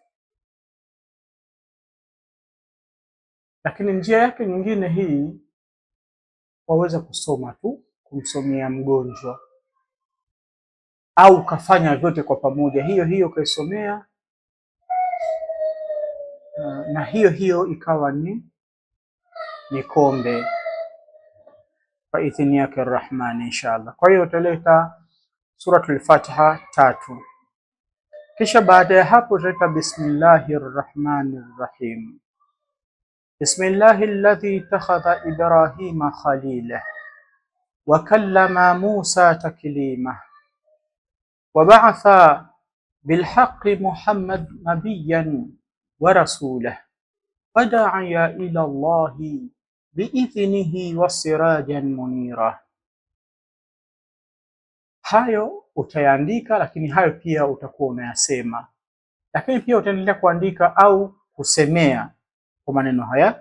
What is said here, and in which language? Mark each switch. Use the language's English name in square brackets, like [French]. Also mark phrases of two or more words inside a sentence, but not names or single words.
[Swahili] Lakini njia yake nyingine hii waweza kusoma tu, kumsomea mgonjwa, au kafanya vyote kwa pamoja, hiyo kaisomea na hiyo ikawa ni kombe kwa idhini yake Arrahman, inshallah. Kwa hiyo utaleta suratul Fatiha 3, kisha baada ya hapo utaleta [Arabic] بسم الله الرحمن الرحيم بسم الله الذي اتخذ إبراهيم خليلا وكلم موسى تكليما وبعث بالحق محمدا نبيا ورسولا وداعيا إلى الله بإذنه وسراجا منيرا. [Swahili] Hayo utayaandika, lakini hayo pia utakuwa unayasema, lakini pia utaendelea kuandika au kusemea kwa maneno haya.